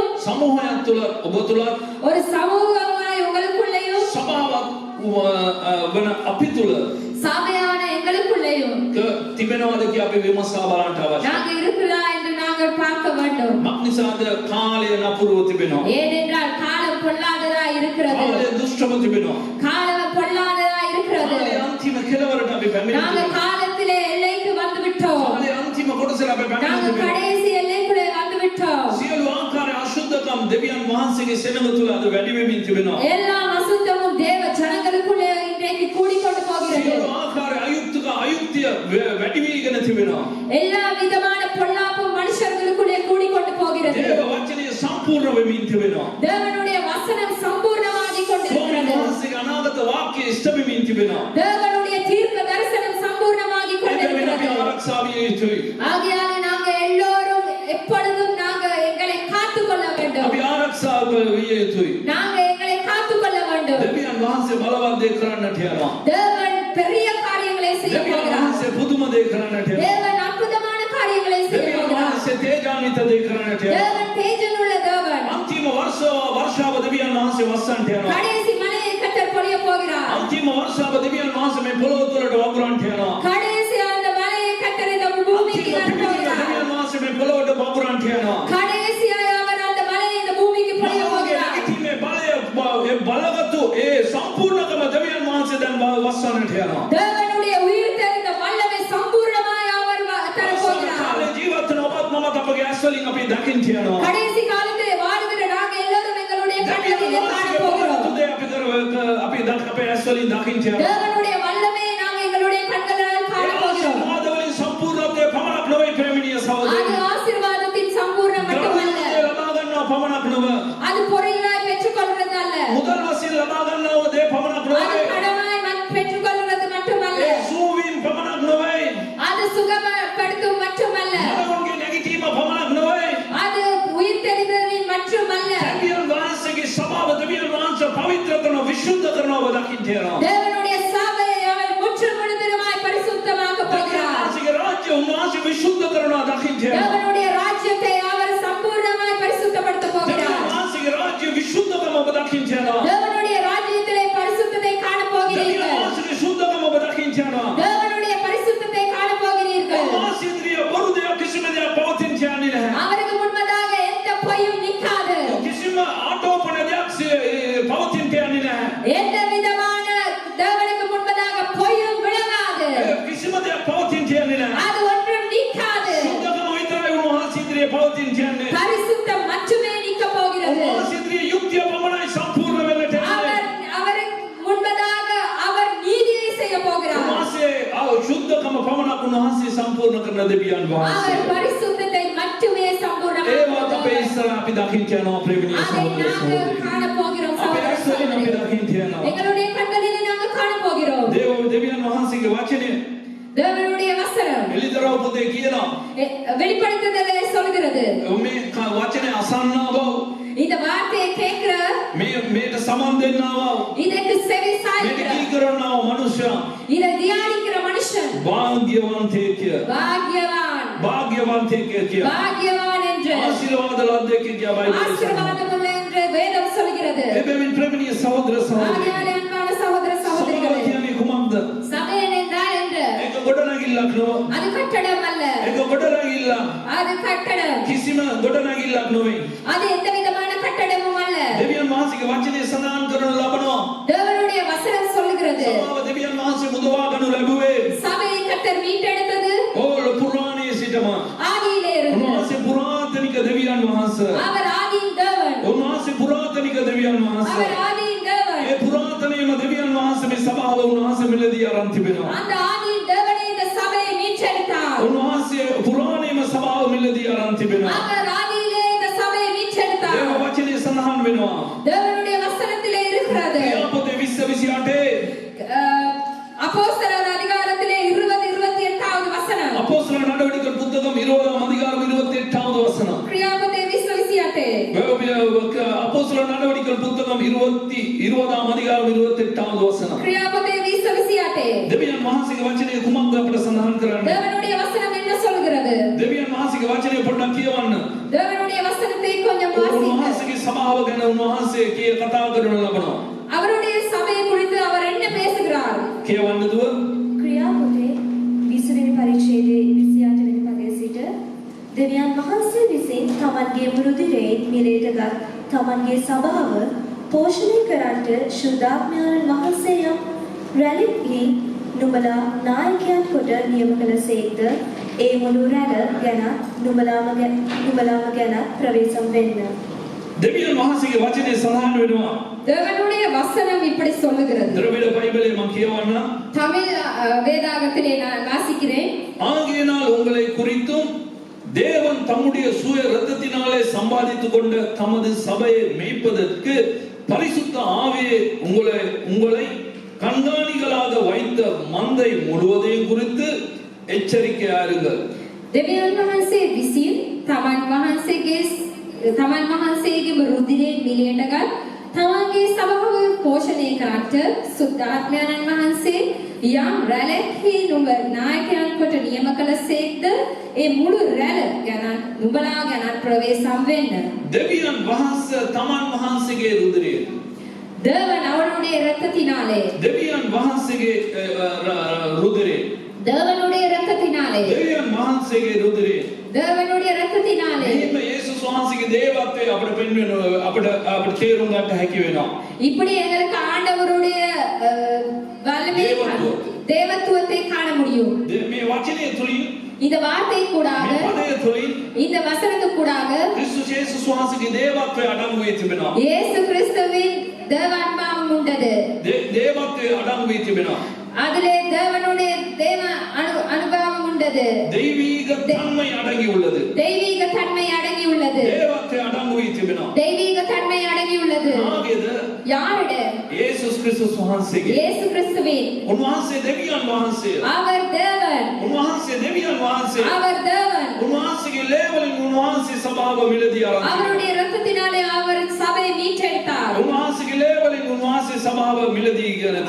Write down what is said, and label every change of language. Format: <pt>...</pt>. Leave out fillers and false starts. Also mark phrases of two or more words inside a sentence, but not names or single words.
<si>සමූහයක් තුලත් ඔබ තුලත්</si> <ta>ஒரு சமூகமாய் உங்களுக்குள்ளேயும்</ta> <si>සභාවක් වන අපි තුල</si> <ta>சபையான எங்களுக்குள்ளேயும்</ta> <si>තිබෙනවාද කියලා අපි විමසා බලන්න අවශ්‍යයි.</si> <ta>நாங்க இருக்கிறா என்று நாங்கள் பார்க்க வேண்டும்.</ta> <si>මක්නිසාද කාලය නපුරව තිබෙනවා.</si> <ta>ஏனென்றால் காலம் பொல்லாததா இருக்கிறது.</ta> <si>කාලය දුෂ්ටව තිබෙනවා.</si> <ta>காலம் பொல்லாததா இருக்கிறது.</ta> <si>කාලය අන්තිම කෙලවරට අපි පැමිණෙනවා.</si> <ta>நாங்கள் காலத்திலே எல்லைக்கு வந்து விட்டோம்.</ta> <si>කාලය අන්තිම කොටසට අපි</si> <ta>நாங்கள்</ta> <si>පැමිණෙනවා.</si> <ta>கடைசி எல்லைக்குள்ளே வந்து விட்டோம்.</ta> <si>සියලු ආකාර අශුද්ධකම් දෙවියන් වහන්සේගේ සෙනඟ තුල අද වැඩි වෙමින් තිබෙනවා.</si> <ta>எல்லா அசுத்தமும் தேவ ஜனங்களுக்குள்ளே இன்றைக்கு கூடிக்கொண்டு போகிறது.</ta> <si>සියලු ආකාර අයුක්තිය වැඩි වීගෙන තිබෙනවා.</si> <ta>எல்லா விதமான பொல்லாப்பும் மனுஷர்களுக்குள்ளே கூடிக்கொண்டு போகிறது.</ta> <si>දේව වචනය සම්පූර්ණ වෙමින් තිබෙනවා.</si> <ta>தேவனுடைய வசனம் சம்பூர்ணமாகிக் கொண்டிருக்கிறது.</ta> <si>වහන්සේගේ අනාගත වාක්‍ය ඉෂ්ට වෙමින් තිබෙනවා.</si> <ta>தேவனுடைய தீர்க்க தரிசனம் சம்பூர்ணமாகிக்</ta> <si>අපි</si> <ta>கொண்டிருக்கிறது.</ta> <si>ආරක්ෂා විය යුතුයි.</si> <ta>ஆகையால் நாங்கள் எல்லோரும் எப்பொழுதும் நாங்கள் எங்களை காத்துக்கொள்ள வேண்டும்.</ta> <si>අපි ආරක්ෂා විය යුතුයි.</si> <ta>நாங்கள் எங்களை காத்துக்கொள்ள வேண்டும்.</ta> <si>දෙවියන් වහන්සේ බලවත් දේ කරන්නට යනවා.</si> <ta>தேவன் பெரிய காரியங்களை செய்ய</ta> <si>දෙවියන්</si> <ta>போகிறார்.</ta> <si>වහන්සේ පුදුම දේ කරන්නට යනවා.</si> <ta>தேவன் அற்புதமான காரியங்களை செய்ய</ta> <si>දෙවියන්</si> <ta>போகிறார்.</ta> <si>වහන්සේ තේජාන්විත දේ කරන්නට යනවා.</si> <ta>தேவன் தேஜனுள்ள தேவன்.</ta> <si>අන්තිම වර්ෂාව දෙවියන් වහන්සේ වස්සන්ට යනවා.</si> <ta>கடைசி மலையை கர்த்தர் பொழிய போகிறார்.</ta> <si>අන්තිම වර්ෂාව දෙවියන් වහන්සේ මේ පොළොව තුළට වගුරන්ට යනවා.</si> <ta>கடைசி அந்த மலையை கர்த்தர் இந்த பூமிக்கு தர போகிறார்.</ta> <si>දෙවියන් වහන්සේ මේ පොළොවට වගුරන්ට යනවා.</si> <ta>கடைசியாய் அவர் அந்த மலையை இந்த பூமிக்கு பொழிய போகிறார்.</ta> <si>මේ බලය ඒ බලවතු ඒ සම්පූර්ණකම දෙවියන් වහන්සේ දැන් වස්සන්නට යනවා.</si> <ta>தேவனுடைய உயிர்த்தெழுந்த வல்லமை சம்பூர்ணமாய் அவர் தர போகிறார்.</ta> <si>කාලේ ජීවත් වෙන ඔබත් මමත් අපගේ ඇස් වලින් අපි දකින්න යනවා.</si> <ta>கடைசி காலத்திலே வாழ்கிற நாங்கள் எல்லாரும் எங்களுடைய கண்களிலே காண போகிறோம்.</ta> <si>අපේ ඇස් වලින් දකින්න යනවා.</si> <ta>தேவனுடைய வல்லமையை நாங்கள் எங்களுடைய கண்களால் காண போகிறோம்.</ta> <si>ආශිර්වාදවලින් සම්පූර්ණත්වයේ පමණක් නොවේ ප්‍රේමණීය</si> <ta>அது</ta> <si>සහෝදරයනි.</si> <ta>ஆசீர்வாதத்தின் சம்பூர்ணம் மட்டுமல்ல.</ta> <si>ලබා ගන්නවා පමණක් නොව</si> <ta>அது பொருளாய் பெற்றுக்கொள்வது அல்ல.</ta> <si>මුදල් වශයෙන් ලබා ගන්නව දේ පමණක්</si> <ta>அது</ta> <si>නොවේ.</si> <ta>கடனாய் பெற்றுக்கொள்வது மட்டுமல்ல.</ta> <si>ඒ සූවීම් පමණක් නොවේ.</si> <ta>அது சுகப்படுத்தும் மட்டுமல்ல.</ta> <si>මනෝන්ගේ නැගිටීම පමණක් නොවේ.</si> <ta>அது உயிர்த்தெழுதலின் மட்டுமல்ல.</ta> <si>දෙවියන් වහන්සේගේ සභාව දෙවියන් වහන්සේ පවිත්‍ර කරනවා විශුද්ධ කරනවා ඔබ දකින්න යනවා.</si> <ta>தேவனுடைய சபையை அவர் முற்றுமுழுதுமாய் பரிசுத்தமாக்க போகிறார்.</ta> <si>උන්වහන්සේගේ රාජ්‍ය උන්වහන්සේ විශුද්ධ කරනවා දකින්න යනවා.</si> <ta>தேவனுடைய ராஜ்யத்தை அவர் சம்பூர்ணமாய் பரிசுத்தப்படுத்த போகிறார்.</ta> <si>දෙවියන් වහන්සේගේ රාජ්‍ය විශුද්ධකම ඔබ දකින්න යනවා.</si> <ta>தேவனுடைய ராஜ்யத்திலே பரிசுத்தத்தை காண</ta> <si>දෙවියන්</si> <ta>போகிறீர்கள்.</ta> <si>වහන්සේගේ ශුද්ධකම ඔබ දකින්න යනවා.</si> <ta>தேவனுடைய பரிசுத்தத்தை காண போகிறீர்கள்.</ta> <si>උන්වහන්සේ බොරු දෙයක් කිසිම දෙයක් පවතින්න යන්නේ නැහැ.</si> <ta>அவருக்கு முன்பதாக எந்த பொய்யும் நிற்காது.</ta> <si>කිසිම ආටෝපන දෙයක් පවතින්න යන්නේ නැහැ.</si> <ta>எந்த விதமான தேவனுக்கு முன்பதாக பொய்யும் விளங்காது.</ta> <si>කිසිම දෙයක් පවතින්න යන්නේ නැහැ.</si> <ta>அது ஒன்றும் நிற்காது.</ta> <si>ශුද්ධකම විතරයි උන්වහන්සේ ඉදිරියේ පවතින්න යන්නේ.</si> <ta>பரிசுத்தம் மட்டுமே நிற்க போகிறது.</ta> <si>උන්වහන්සේ ඉදිරියේ යුක්තිය පමණයි සම්පූර්ණ වෙන්නට යන්නේ.</si> <ta>அவருக்கு முன்பதாக அவர் நீதியை செய்ய போகிறார்.</ta> <si>උන්වහන්සේ ශුද්ධකම පමණක් උන්වහන්සේ සම්පූර්ණ කරන දෙවියන් වහන්සේ.</si> <ta>அவர் பரிசுத்தத்தை மட்டுமே சம்பூர்ணமாக்க</ta> <si>ඒවත් අපේ</si> <ta>போகிறார்.</ta> <si>ඉස්සර අපි දකින්න යනවා ප්‍රේමණීය</si> <ta>அதை</ta> <si>සහෝදර</si> <ta>நாங்கள்</ta> <si>සහෝදරි.</si> <ta>காண போகிறோம்.</ta> <si>අපේ ඇස් වලින් අපි</si> <ta>சகோதரர்களே.</ta> <si>දකින්න යනවා.</si> <ta>எங்களுடைய கண்களிலே நாங்கள் காண போகிறோம்.</ta> <si>දෙවියන් වහන්සේගේ වචනේ</si> <ta>தேவனுடைய வசனம்</ta> <si>එලිදරව් පොතේ කියනවා</si> <ta>வெளிப்படுத்துதலை சொல்கிறது.</ta> <si>මේ වචනේ අසන්නා බව</si> <ta>இந்த வார்த்தையை கேட்கிற</ta> <si>මේට සමන් දෙන්නා බව</si> <ta>இதற்கு செவி</ta> <si>මේක</si> <ta>சாய்க்கிற</ta> <si>කී කරනවා මනුෂ්‍යයා</si> <ta>இதை தியானிக்கிற மனுஷன்</ta> <si>භාග්‍යවන්තයෙක්</si> <ta>பாக்கியவான்</ta> <si>භාග්‍යවන්තයෙක් කිය</si> <ta>பாக்கியவான் என்று</ta> <si>ආශිර්වාද ලද්දෙක් කිය බයිබලයේ</si> <ta>ஆசீர்வாதம் உள்ள என்று வேதம் சொல்கிறது.</ta> <si>එබැවින් ප්‍රේමණීය සහෝදර සහෝදරි</si> <ta>ஆகையால் அன்பான சகோதர</ta> <si>සභාව</si> <ta>சகோதரிகளே,</ta> <si>කියන්නේ කුමක්ද?</si> <ta>சபை என்றால் என்று</ta> <si>ඒක ගොඩනැගිල්ලක් නොව</si> <ta>அது கட்டடம் அல்ல.</ta> <si>ඒක ගොඩනැගිල්ල</si> <ta>அது கட்டடம்.</ta> <si>කිසිම ගොඩනැගිල්ලක් නොවේ.</si> <ta>அது எந்த விதமான கட்டடமும் அல்ல.</ta> <si>දෙවියන් වහන්සේගේ වචනේ සඳහන් කරනු ලබනවා.</si> <ta>தேவனுடைய வசனம் சொல்கிறது</ta> <si>සභාව දෙවියන් වහන්සේ මුදවා ගනු ලැබුවේ</si> <ta>சபையை கர்த்தர் மீட்டெடுத்தது</ta> <si>ඕල පුරාණයේ සිටම.</si> <ta>ஆதியிலே இருந்து.</ta> <si>උන්වහන්සේ පුරාතනික දෙවියන් වහන්සේ.</si> <ta>அவர் ஆதியின் தேவன்.</ta> <si>උන්වහන්සේ පුරාතනික දෙවියන් වහන්සේ.</si> <ta>அவர் ஆதியின் தேவன்.</ta> <si>ඒ පුරාතනීයම දෙවියන් වහන්සේ මේ සභාව උන්වහන්සේ මෙලදී අරන් තිබෙනවා.</si> <ta>அந்த ஆதியின் தேவனே இந்த சபையை மீட்டெடுத்தார்.</ta> <si>උන්වහන්සේ පුරාණීයම සභාව මෙලදී අරන් තිබෙනවා.</si> <ta>அவர் ஆதியிலே இந்த சபையை மீட்டெடுத்தார்.</ta> <si>දේව වචනේ සඳහන් වෙනවා.</si> <ta>தேவனுடைய வசனத்திலே இருக்கிறது.</ta> <si>ක්‍රියාපොතේ 20:28</si> <ta>அப்போஸ்தலர் அதிகாரத்திலே 20:28வது வசனம். அப்போஸ்தல நடவடிக்கைகள் புத்தகம் 20ஆம் அதிகாரம் 28வது வசனம். கிரியாபதே 20:28. அப்போஸ்தல වසන.</ta> <si>ක්‍රියාපදේ 20:28 දෙවියන් වහන්සේගේ වචනේ කුමක්ද අපට සඳහන් කරන්නේ?</si> <ta>தேவனுடைய வசனம் என்ன சொல்கிறது?</ta> <si>දෙවියන් වහන්සේගේ වචනේ පොඩ්ඩක් කියවන්න.</si> <ta>தேவனுடைய வசனத்தை கொஞ்சம் வாசிங்க.</ta> <si>උන්වහන්සේගේ සභාව ගැන උන්වහන්සේ කතා කරන ලබනවා.</si> <ta>அவருடைய சபையை குறித்து அவர் என்ன பேசுகிறார்?</ta> <si>කියවන්න දුව. ක්‍රියාපොතේ 20 වෙනි පරිච්ඡේදයේ 28 වෙනි පදයේ සිට දෙවියන් වහන්සේ විසින් තමන්ගේ මෘදුරයෙන් මිලේටගත් තමන්ගේ සභාව පෝෂණය කරන්නට ශුද්ධාත්මයන් වහන්සේ යම් රැලෙහි නුඹලා නායකයන් කොට නියම කළසේක්ද ඒ මුළු රැළ ගැන නුඹලාම ගැන ප්‍රවේශම් වෙන්න. දෙවියන් වහන්සේගේ වචනේ සඳහන් වෙනවා.</si> <ta>தேவனுடைய வசனம் இப்படி சொல்லுகிறது. திராவிட பைபிளை நான் කියවන්න. தமிழ் வேதாகத்திலே நான் வாசிக்கிறேன். ஆகையினால் உங்களை குறித்தும் தேவன் தம்முடைய சுய இரத்தத்தினாலே சம்பாதித்துக் கொண்ட தமது சபையை மேய்ப்பதற்கு பரிசுத்த ஆவியை உங்களை கண்காணிகளாக வைத்த மந்தை முழுவதையும் குறித்து எச்சரிக்கையாயிருங்கள்.</ta> <si>දෙවියන් වහන්සේ විසින් තමන් වහන්සේගේ රුධිරයෙන් මිලේටගත් තමන්ගේ සභාව පෝෂණය කරන්නට සුද්ධාත්මයන් වහන්සේ යම් රැළෙහි නුඹ නායකයන් කොට නියම කළසේක්ද ඒ මුළු රැළ ගැන නුඹලා ගැන ප්‍රවේශම් වෙන්න. දෙවියන් වහන්සේ තමන් වහන්සේගේ රුධිරය</si> <ta>தேவன் அவருடைய இரத்தத்தினாலே</ta> <si>දෙවියන් වහන්සේගේ රුධිරය</si> <ta>தேவனுடைய இரத்தத்தினாலே</ta> <si>දෙවියන් වහන්සේගේ රුධිරය</si> <ta>தேவனுடைய இரத்தத்தினாலே</ta> <si>මේ යේසුස් වහන්සේගේ දේවත්වය අපිට පෙන්වන අපිට තේරුම් ගන්න හැකි වෙනවා.</si> <ta>இப்படி எங்களுக்கு ஆண்டவருடைய வல்லமையை தேவத்துவத்தை காண முடியும்.</ta> <si>මේ වචනේ තුලින්</si> <ta>இந்த வார்த்தை கூடாக</ta> <si>මේ පදයේ තුලින්</si> <ta>இந்த வசனத்து கூடாக</ta> <si>ක්‍රිස්තුස් යේසුස් වහන්සේගේ දේවත්වය අඩංගු වී තිබෙනවා.</si> <ta>இயேசு கிறிஸ்துவின் தேவான்மாவும் உண்டது.</ta> <si>දේවත්වය අඩංගු වී තිබෙනවා.</si> <ta>அதிலே தேவனுடைய தேவ அனுபவம் உண்டது. தெய்வீக தன்மை அடங்கி உள்ளது. தெய்வீக தன்மை அடங்கி உள்ளது. தேவத்தை அடங்கு</ta> <si>වී තිබෙනවා.</si> <ta>தெய்வீக தன்மை அடங்கி உள்ளது.</ta> <si>ආගේද</si> <ta>யாருட?</ta> <si>යේසුස් ක්‍රිස්තුස් වහන්සේගේ.</si> <ta>இயேசு கிறிஸ்துவின்.</ta> <si>උන්වහන්සේ දෙවියන් වහන්සේ.</si> <ta>அவர் தேவன்.</ta> <si>උන්වහන්සේ දෙවියන් වහන්සේ.</si> <ta>அவர் தேவன்.</ta> <si>උන්වහන්සේගේ ලේවලින් උන්වහන්සේ සභාව මිලදී ආරම්භ.</si> <ta>அவருடைய இரத்தத்தினாலே அவர் சபையை மீட்டெடுத்தார்.</ta> <si>උන්වහන්සේගේ ලේවලින් උන්වහන්සේ සභාව මිලදී ගනති.</si>